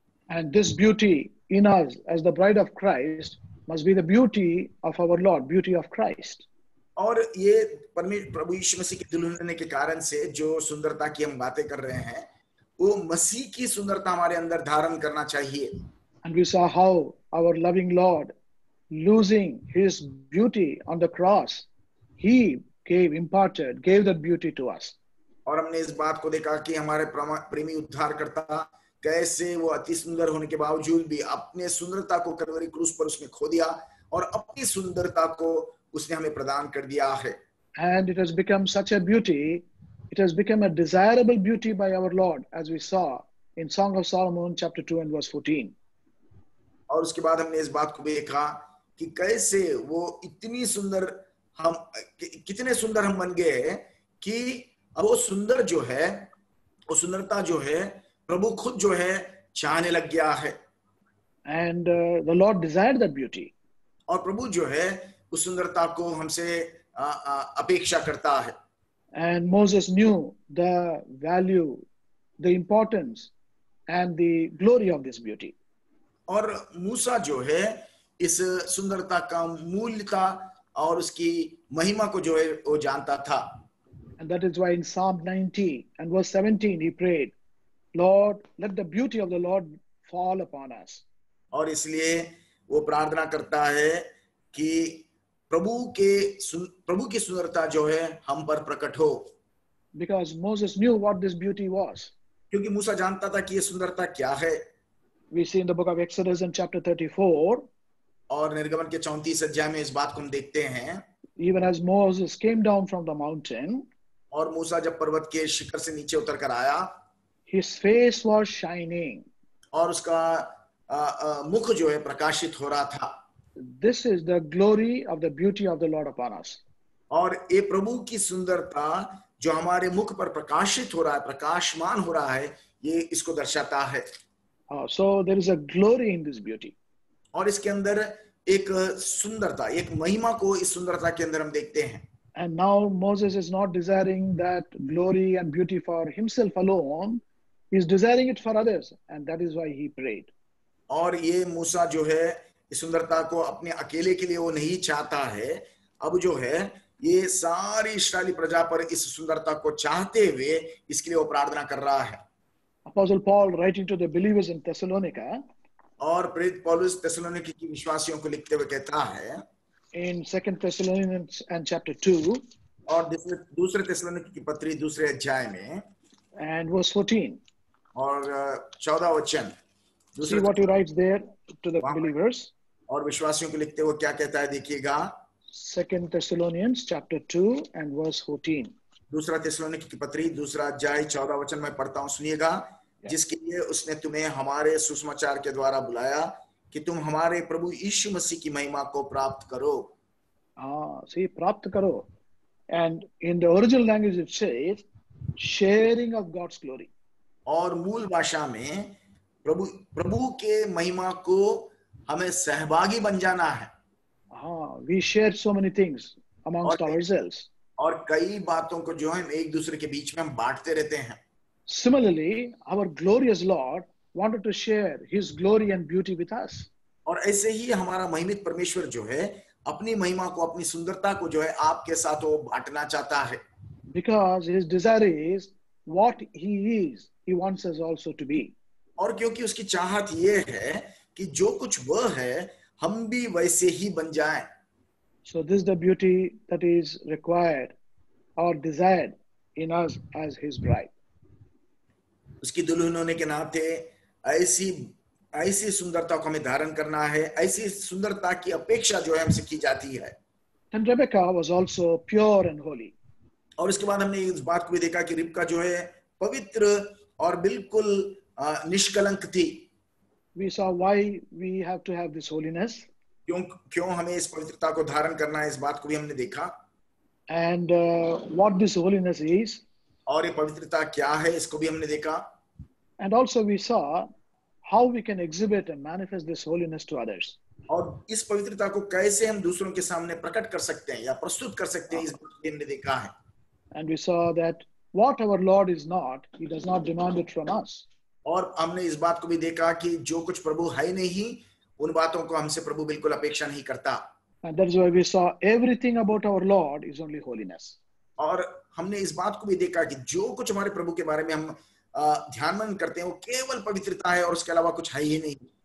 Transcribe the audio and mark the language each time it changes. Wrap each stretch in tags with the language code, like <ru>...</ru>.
<en>And this beauty in us as the bride of Christ must be the beauty of our Lord, beauty of Christ.</en> <hi>और ये प्रभु यीशु मसीह की दुल्हन होने के कारण से जो सुंदरता की हम बातें कर रहे हैं वो मसीह की सुंदरता हमारे अंदर धारण करना चाहिए.</hi> <en>And we saw how our loving Lord, losing his beauty on the cross, he gave that beauty to us.</en> <hi>और हमने इस बात को देखा कि हमारे प्रेमी उद्धारकर्ता कैसे वो अति सुंदर होने के बावजूद भी अपने सुंदरता को कलवरी क्रूस पर उसने खो दिया और अपनी सुंदरता को उसने हमें प्रदान कर दिया है.</hi> <en>And it has become such a beauty, it has become a desirable beauty by our Lord, as we saw in Song of Solomon chapter 2 and verse 14.</en> <hi>और उसके बाद हमने इस बात को भी देखा कि कैसे वो इतनी सुंदर कितने सुंदर हम बन गए हैं कि अब वो सुंदर जो है वो सुंदरता जो है प्रभु खुद जो है चाहने लग गया है.</hi> <en>And the Lord desired that beauty.</en> <hi>और प्रभु जो है उस सुंदरता को हमसे अपेक्षा करता है.</hi> <en>And Moses knew the value, the importance and the glory of this beauty.</en> <hi>और मूसा जो है इस सुंदरता का मूल्यता और उसकी महिमा को जो है वो जानता था.</hi> <en>And that is why in Psalm 90 and verse 17 he prayed, Lord, let the beauty of the Lord fall upon us.</en> <hi>और इसलिए वो प्रार्थना करता है कि प्रभु की सुंदरता जो है हम पर प्रकट हो.</hi> <en>Because Moses knew what this beauty was.</en> <hi>क्योंकि मूसा जानता था कि ये सुंदरता क्या है.</hi> <en>We see in the book of Exodus in chapter 34.</en> <hi>और निर्गमन के 34 अध्याय में इस बात को हम देखते हैं.</hi> <en>Even as Moses came down from the mountain,</en> <hi>और मूसा जब पर्वत के शिखर से नीचे उतर कर आया,</hi> <en>his face was shining.</en> <hi>और उसका मुख जो है प्रकाशित हो रहा था.</hi> <en>This is the glory of the beauty of the Lord upon us.</en> <hi>और ये प्रभु की सुंदरता जो हमारे मुख पर प्रकाशित हो रहा है, प्रकाशमान हो रहा है, ये इसको दर्शाता है.</hi> <en>So there is a glory in this beauty.</en> <hi>और इसके अंदर एक सुंदरता, एक महिमा को इस सुंदरता के अंदर हम देखते हैं.</hi> <en>And now Moses is not desiring that glory and beauty for himself alone. He is desiring it for others, and that is why he prayed.</en> <hi>और ये मूसा जो है इस सुंदरता को अपने अकेले के लिए वो नहीं चाहता है. अब जो है ये सारी इस्राएली प्रजा पर इस सुंदरता को चाहते हुए इसके लिए वो प्रार्थना कर रहा है.</hi> <en>Apostle Paul, writing to the believers in Thessalonica,</en> <hi>और प्रेरित पौलुस थिस्सलुनीके की विश्वासियों को लिखते हुए कहता है</hi> <en>in 2 Thessalonians and chapter 2</en> <hi>और दूसरे थिस्सलुनीके की पत्री दूसरे अध्याय में</hi> <en>and verse 14.</en> <hi>और 14 वचन.</hi> <en>See what he writes there to the believers.</en> <hi>और विश्वासियों को लिखते हुए क्या कहता है देखिएगा.</hi> <en>2 Thessalonians chapter 2 and verse 14.</en> <hi>दूसरा थिस्सलुनीके की पत्री दूसरा अध्याय 14 वचन में पढ़ता हूँ, सुनिएगा. जिसके लिए उसने तुम्हें हमारे सुसमाचार के द्वारा बुलाया कि तुम हमारे प्रभु यीशु मसीह की महिमा को प्राप्त करो.</hi> <en>See,</en> <hi>प्राप्त करो.</hi> <en>And in the original language it says sharing of God's glory.</en> <hi>और मूल भाषा में प्रभु के महिमा को हमें सहभागी बन जाना है.</hi> <en>We share so many things amongst ourselves.</en> <hi>और कई बातों को जो हम एक दूसरे के बीच में हम बांटते रहते हैं.</hi> <en>Similarly, our glorious Lord wanted to share his glory and beauty with us.</en> <hi>और ऐसे ही हमारा महिमित परमेश्वर जो है अपनी महिमा को, अपनी सुंदरता को जो है आपके साथ वो बांटना चाहता है,</hi> <en>because his desire is what he is, he wants us also to be.</en> <hi>और क्योंकि उसकी चाहत ये है कि जो कुछ वह है हम भी वैसे ही बन जाएं।</hi> <en>So this is the beauty that is required or desired in us as his bride.</en> <hi>उसकी दुल्हन होने के नाते ऐसी ऐसी सुंदरता को हमें धारण करना है, ऐसी सुंदरता की अपेक्षा जो है हमसे की जाती है।</hi> <en>And Rebecca was also pure and holy.</en> <hi>और उसके बाद हमने इस बात को भी देखा कि रिबका जो है पवित्र और बिल्कुल निष्कलंक थी।</hi> <en>We saw why we have to have this holiness.</en> <hi>क्यों हमें इस पवित्रता को धारण करना है, इस बात को भी हमने देखा।</hi> <en>And what this holiness is.</en> <hi>और ये पवित्रता क्या है, इसको भी हमने देखा।</hi> <en>And also we saw how we can exhibit and manifest this holiness to others.</en> <hi>और इस पवित्रता को कैसे हम दूसरों के सामने प्रकट कर सकते हैं या प्रस्तुत कर सकते हैं, इस बात को हमने देखा है।</hi> <en>And we saw that what our Lord is not, he does not demand it from us.</en> <hi>और हमने इस बात को भी देखा कि जो कुछ प्रभु है नहीं, उन बातों को हमसे प्रभु बिल्कुल अपेक्षा नहीं करता।</hi> <en>And that's why we saw everything about our Lord is only holiness.</en> <hi>और हमने इस बात को भी देखा कि जो कुछ हमारे प्रभु के बारे में हम ध्यानमंद करते हैं वो केवल पवित्रता है और उसके अलावा कुछ है ही नहीं।</hi>